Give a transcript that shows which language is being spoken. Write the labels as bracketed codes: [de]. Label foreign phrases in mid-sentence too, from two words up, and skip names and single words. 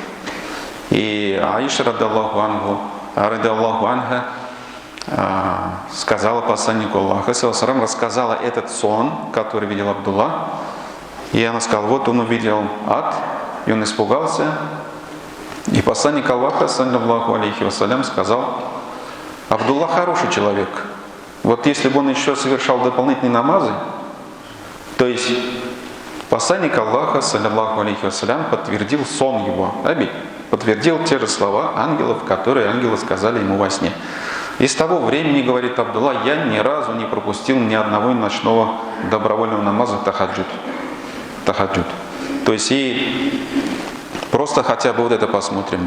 [ru] И Аиша, [ar] رضي الله عنها, [ru] сказала посланнику Аллаха, рассказала этот сон, который видел Абдулла. И она сказала, вот он увидел ад, и он испугался. И посланник Аллаха, [ar] صلى الله عليه وسلم, [ru] сказал, Абдулла хороший человек. Вот если бы он еще совершал дополнительные намазы, то есть посланник Аллаха, [ar] صلى الله عليه وسلم, [ru] подтвердил сон его, подтвердил те же слова ангелов, которые ангелы сказали ему во сне. И с того времени, говорит Абдулла, я ни разу не пропустил ни одного ночного добровольного намаза тахаджуд. То есть и просто хотя бы вот это посмотрим.